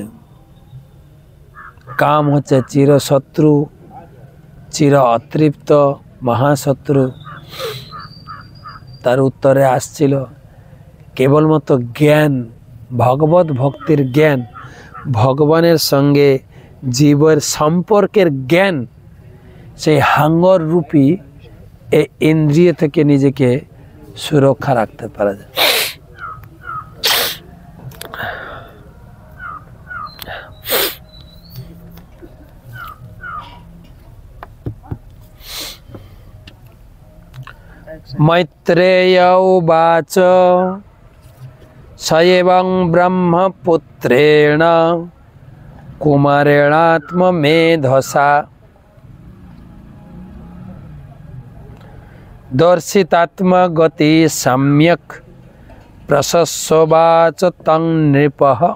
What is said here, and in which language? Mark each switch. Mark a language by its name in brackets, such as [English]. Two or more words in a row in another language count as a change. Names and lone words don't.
[Bangla] কাম হচ্ছে চিরশত্রু, চির অতৃপ্ত মহাশত্রু, তার উত্তরে আসছিল কেবলমাত্র জ্ঞান, ভগবত ভক্তির জ্ঞান, ভগবানের সঙ্গে জীবের সম্পর্কের জ্ঞান, সেই হাঙ্গর রূপী এই ইন্দ্রিয় থেকে নিজেকে সুরক্ষা রাখতে পারা যায়। [Sanskrit] मैत्रेय उवाच स एवं ब्रह्मपुत्रेण कुमारेणात्ममेधसा दर्शितात्मगति सम्यक् प्रशस्योवाच तं नृपः।